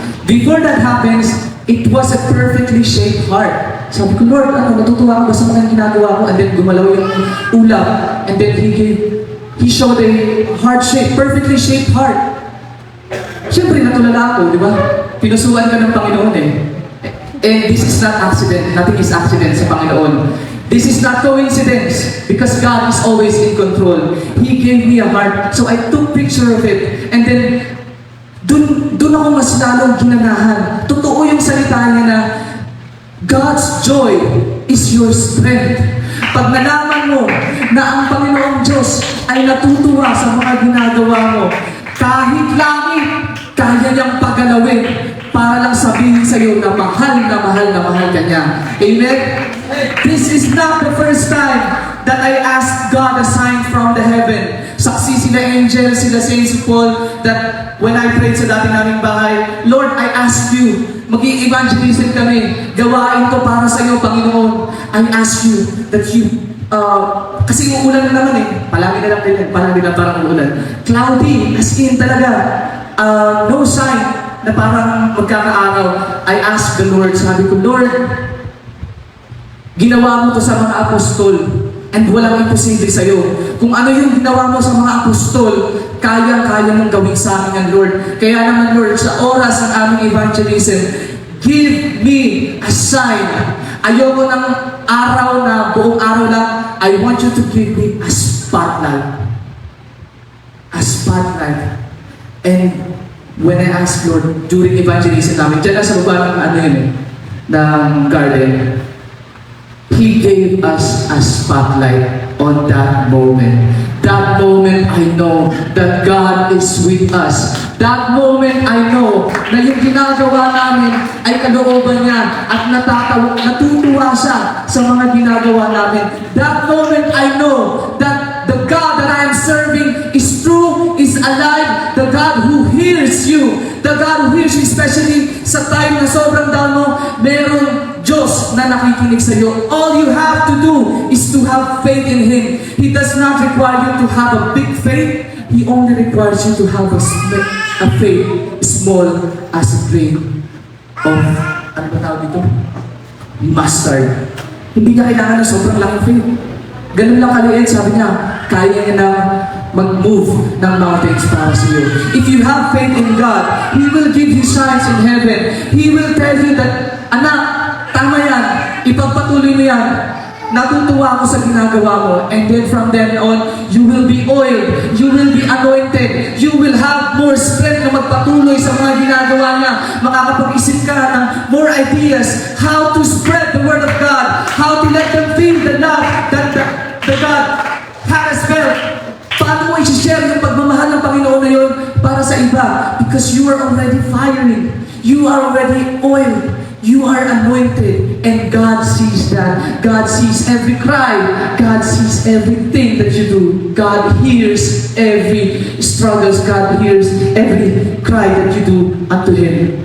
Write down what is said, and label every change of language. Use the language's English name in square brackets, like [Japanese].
[English] Before that happens, it was a perfectly shaped heart. [Filipino] Sabi ko, Lord, natutuwa ako ba sa mga ginagawa ko? And then gumalaw yung ulap. [English] And then He showed a heart-shaped, perfectly shaped heart. [Filipino] Siyempre, natulala ako, di ba? Pinusuan ka ng Panginoon eh. [English] And this is not accident. Nothing is accident [Filipino] sa Panginoon. [English] This is not coincidence because God is always in control. He gave me a heart. So I took picture of it. And then, [Filipino] dun ako mas lalong ginanahan. Totoo yung salita niya na [English] God's joy is your strength. [Filipino] Pag nalaman mo na ang Panginoong Diyos ay natutuwa sa mga ginagawa mo, kahit langit, kaya niyang paggalawin para lang sabihin sa iyo na mahal na mahal na mahal ka niya. Amen? [English] This is not the first time that I asked God a sign from the heaven. [Filipino] Saksi sila angel, sila Saint Paul, [English] that when I prayed [Filipino] sa dati naming bahay, Lord, I ask you, mag-i-evangelism kami, gawain to para sa iyo, Panginoon. [English] I ask you that you, [Filipino] kasi uulan na naman palagi na lang din, palagi na parang uulan. Cloudy, as in talaga, [English] no sign [Filipino] na parang magkakaaraw. [English] I ask the Lord, [Filipino] sabi ko, Lord, ginawa mo to sa mga apostol, and walang imposible sa'yo. Kung ano yung ginawa mo sa mga apostol, kaya-kaya mong gawin sa amin yan, Lord. Kaya naman, Lord, sa oras ng aming evangelism, [English] give me a sign. [Filipino] Ayoko ng araw na buong araw lang. [English] I want you to give me a spotlight. A spotlight. And when I asked Lord, during evangelism [Filipino] namin, dyan na sa baba ng ng garden, [English] He gave us a spotlight on that moment. That moment, I know that God is with us. That moment, I know [Filipino] na yung ginagawa namin ay kalooban niya at natutuwa siya sa mga ginagawa namin. [English] That moment, I know that the God that I am serving is true, is alive, the God who hears you, the God who hears you, especially [Filipino] sa time na sobrang down mo, meron Diyos na nakikinig sa iyo. [English] All you have to do is to have faith in Him. He does not require you to have a big faith. He only requires you to have a faith small as a grain of, [Filipino] ano ba tawag dito? Mustard. Hindi niya kailangan ng sobrang laking faith. Ganun lang kaliit, sabi niya, kaya niya na mag-move ng mountains para sa iyo. [English] If you have faith in God, He will give you signs in heaven. He will tell you that, [Filipino] anak, tama yan, ipagpatuloy mo yan. Natutuwa ako sa ginagawa mo. [English] And then from then on, you will be oiled. You will be anointed. You will have more strength [Filipino] na magpatuloy sa mga ginagawa niya. Makakapag-isip ka ng [English] more ideas how to spread the word of God. How to let them feel the love that the God has felt. [Filipino] Paano mo i-share yung pagmamahal ng Panginoon na yun para sa iba? [English] Because you are already firing. You are already oiled. You are anointed, and God sees that. God sees every cry. God sees everything that you do. God hears every struggles. God hears every cry that you do unto Him.